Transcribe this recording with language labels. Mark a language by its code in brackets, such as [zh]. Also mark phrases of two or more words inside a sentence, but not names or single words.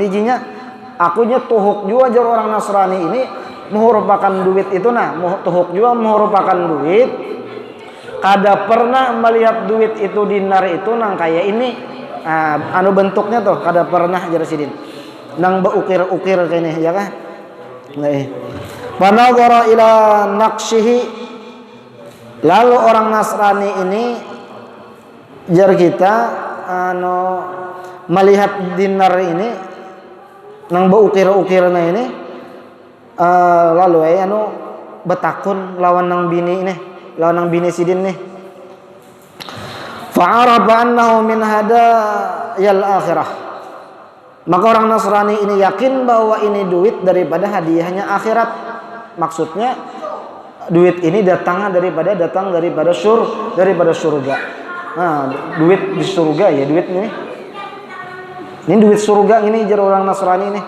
[bjn] jinya akunya tuhuk juga jar orang Nasrani ini merupakan duit itu nah tuhuk juga merupakan duit kada pernah melihat duit itu dinar itu nang kayak ini anu bentuknya tuh kada pernah jar sidin nang beukir-ukir kayak ini ya kah panagara [ar] إلى نقشه [bjn] lalu orang Nasrani ini jar kita melihat dinar ini nang beukir-ukirna ini lalu betakun lawan nang bini sidin nih [ar] فعرف أنه من هدايا الآخرة [bjn] maka orang Nasrani ini yakin bahwa ini duit daripada hadiahnya akhirat maksudnya duit ini datang daripada surga. Nah, duit di surga ya duit ini. Ini duit surga ini jar orang Nasrani ini.